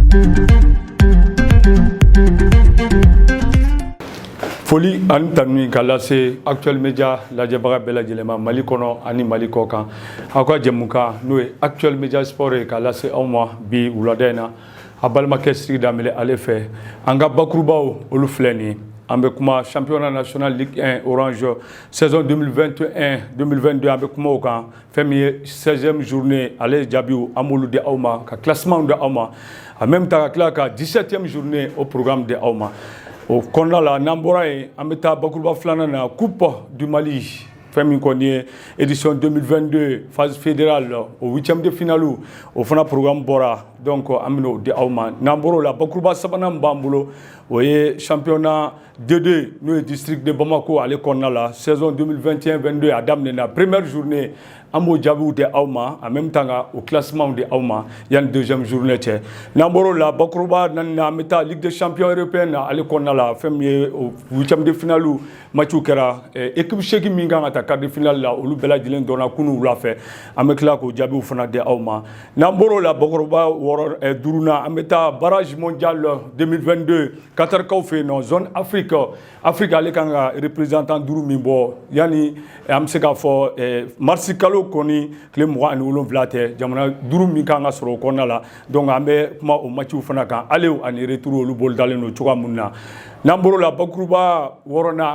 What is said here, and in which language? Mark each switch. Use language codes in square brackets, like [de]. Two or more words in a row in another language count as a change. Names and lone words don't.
[bm] Foli ani tanuni ka lase Actuel Media lajɛbaga bɛɛ lajɛlen ma Mali kɔnɔ ani Mali kɔ kan aw ka jɛmukan n'o ye Actuel Media Sport ye ka lase aw ma bi wulada in na a balimakɛ Sidi Danbele ale fɛ an ka bakurubaw olu filɛ nin ye an bɛ kuma [fr] championnat national [bm] Ligue 1 Orange saison 2021-2022 an bɛ kuma o kan fɛn min ye [fr] 16e journée [bm] ale jaabiw an b'olu di aw ma ka classement di aw ma [fr] en même temps [bm] ka tila ka [fr] 17e journée au programme [bm] di aw ma o kɔnɔna la n'an bɔra yen an bɛ taa bakuruba filanan na Coupe du Mali fɛn min kɔni ye [fr] édition 2022 phase fédérale [bm] o [fr] 8e de finale [bm] o fana programme bɔra donc an bɛn'o di aw ma n'an bɔr'o la bakuruba sabanan min b'an bolo o ye [fr] championnat D2 [bm] n'o ye district de Bamako ale kɔnɔna la saison 2021-22 a daminɛna [fr] première journée [bm] an b'o jaabiw di aw ma [fr] en même temps [bm] ka o classement di aw ma yanni [fr] deuxième journée [bm] cɛ n'an bɔr'o la bakuruba naani na an bɛ taa Ligue des champions européenne na ale kɔnɔna la fɛn min ye o [fr] 8e de finale [bm] matchw kɛra équipe 8 min kan ka taa [fr] quart de finale [bm] la olu bɛɛ lajɛlen dɔnna kunun wula fɛ an bɛ tila k'o jaabiw fana di aw ma n'an bɔr'o la bakuruba duurunan an bɛ taa [fr] barrage mondial 2022 [bm] Qatarkaw fɛ yen nɔ [fr] zone Afrique [bm] ale kan ka représentant 5 min bɔ yanni an bɛ se k'a fɔ mars kalo kɔni tile 27 tɛ jamana 5 min kan ka sɔrɔ o kɔnɔna la donc an bɛ kuma o matchw fana kan aller ani retour olu bolo dalen don cogoya mun na n'an bɔr'o la bakuruba 6nan an